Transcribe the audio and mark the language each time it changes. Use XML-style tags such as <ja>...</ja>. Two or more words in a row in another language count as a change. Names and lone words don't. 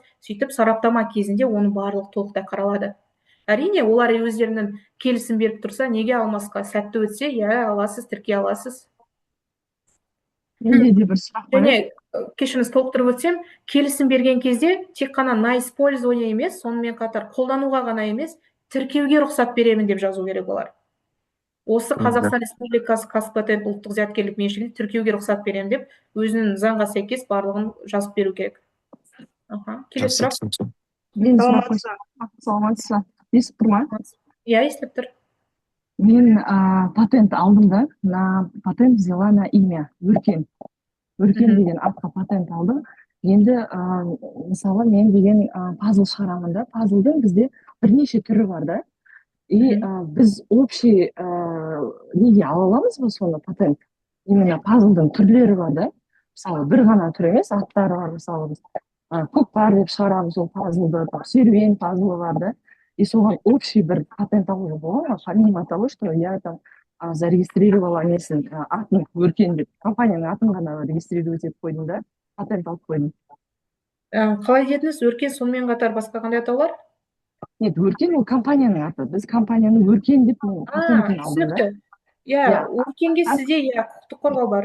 <kk>Сөйтіп сараптама кезінде оның барлығы толықтай қаралады. Әрине, олар өздерінің келісім беріп тұрса, неге алмасқа? Сәтті өтсе, аласыз, тіркей аласыз. Менде де бір сұрақ бар. Және кешіріңіз, толықтырып өтсем, келісім берген кезде тек қана</kk> <ru>на использование</ru> <kk>емес, сонымен қатар қолдануға ғана емес, тіркеуге рұқсат беремін деп жазу керек олар. Осы Қазақстан Республикасы Қазпатент ұлттық зияткерлік меншігіне тіркеуге рұқсат беремін деп, өзінің заңға сәйкес барлығын жазып беру керек. Келесі сұрақ. Саламатсыз. Естіп тұр ма? Иә, естіп тұр. Мен патент алдым да,</kk> <ru>на патент взяла на имя Өркен.</ru> <kk>Өркен деген атқа патент алдым. Енді мысалы мен деген пазл шығарамын да, пазлдың бізде бірнеше түрі бар да. И біз общий неге ала аламыз ба соны патент? Именно пазлдың түрлері бар да. Мысалы бір ғана түр емес, аттары бар, мысалы біз көкпар деп шығарамыз ол пазлды, серуен пазлы бар да. И соған общий бір патент алуға бола ма?</kk> <ru>Помимо того, что я там зарегистрировала</ru> <kk>несін атын Өркен деп, компанияның атын ғана регистрировать етіп қойдым да, патент алып қойдым. Қалай дедіңіз, Өркен сонымен қатар басқа қандай атаулар? Нет, Өркен ол компанияның аты. Біз компанияның Өркен деп патентін алдым да. Иә, Өркенге сізде құқықтық қорғау бар.</kk>